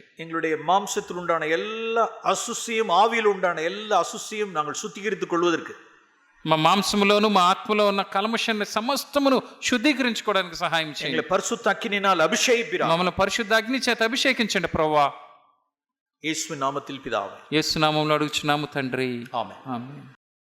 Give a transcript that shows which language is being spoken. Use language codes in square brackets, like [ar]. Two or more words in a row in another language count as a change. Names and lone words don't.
[ta] எங்களுடைய மாம்சத்தில் உண்டான எல்லா அசுசியும், ஆவியில் உண்டான எல்லா அசுசியும் நாங்கள் சுத்திகரித்துக் கொள்வதற்கு, [te] మా మాంసములోను మా ఆత్మలో ఉన్న కల్మషాన్ని సమస్తమును శుద్ధీకరించుకోవడానికి సహాయం చేయండి. [ta] எங்களை பரிசுத்த அக்கினியால் அபிஷேகிப்பீராக. [te] మమ్మల్ని పరిశుద్ధ అగ్ని చేత అభిషేకించండి ప్రభువా. [ta] இயேசு நாமத்தில் பிதாவே. [te] యేసు నామములో అడుగుచున్నాము తండ్రి. ఆమేన్. ఆమేన్.